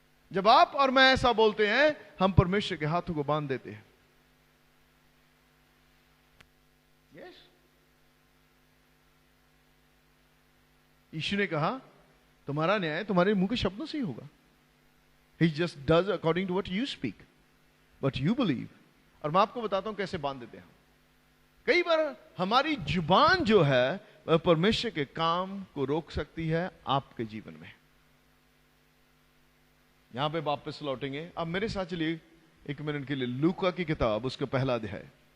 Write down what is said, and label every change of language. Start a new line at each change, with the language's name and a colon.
Hindi: जब आप और मैं ऐसा बोलते हैं, हम परमेश्वर के हाथों को बांध देते हैं। यस, यीशु ने कहा तुम्हारा न्याय तुम्हारे मुंह के शब्दों से ही होगा।
English: He just does according to what you speak, but you believe।
Hindi: और मैं आपको बताता हूं कैसे बांध देते हैं। कई बार हमारी जुबान जो है वह परमेश्वर के काम को रोक सकती है आपके जीवन में। यहां पे वापस लौटेंगे। अब मेरे साथ चलिए एक मिनट के लिए लूका की किताब, उसका पहला अध्याय।